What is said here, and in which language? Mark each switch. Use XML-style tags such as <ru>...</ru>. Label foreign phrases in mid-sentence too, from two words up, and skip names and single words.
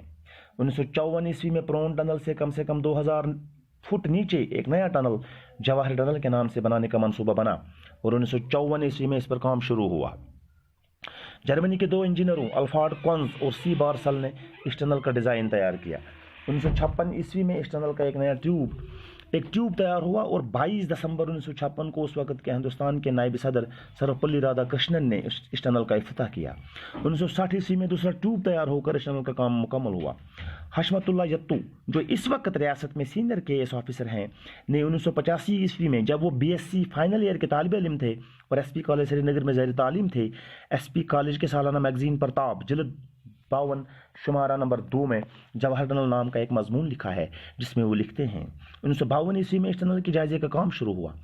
<ur>1954 عیسوی میں پرون ٹنل سے کم 2,000 فٹ نیچے ایک نیا ٹنل جواہر ٹنل کے نام سے بنانے کا منصوبہ بنا اور 1954 عیسوی میں اس پر کام شروع ہوا۔ جرمنی کے 2 انجینئروں الفارڈ کونز اور سی بارسل نے اس ٹنل کا ڈیزائن تیار کیا۔ 1956 عیسوی میں اس ٹنل کا ایک نیا ٹیوب تیار ہوا اور 22 دسمبر 1956 کو اس وقت کے ہندوستان کے نائب صدر سروپلی رادھا کرشنن نے اس ٹنل کا افتتاح کیا۔ 1960 عیسوی میں دوسرا ٹیوب تیار ہو کر اس ٹنل کا کام مکمل ہوا۔ حشمت اللہ یتو جو اس وقت ریاست میں سینئر KS آفیسر ہیں نے 1985 عیسوی میں جب وہ BSc فائنل ایئر کے طالب علم تھے اور SP کالج سری نگر میں زیر تعلیم تھے، SP کالج کے سالانہ میگزین پرتاپ جلد 52 شمارہ نمبر 2 میں جواہر ٹنل نام کا ایک مضمون لکھا ہے جس میں وہ لکھتے ہیں 1952 عیسوی میں اس ٹنل کے جائزے کا کام شروع ہوا۔</ur>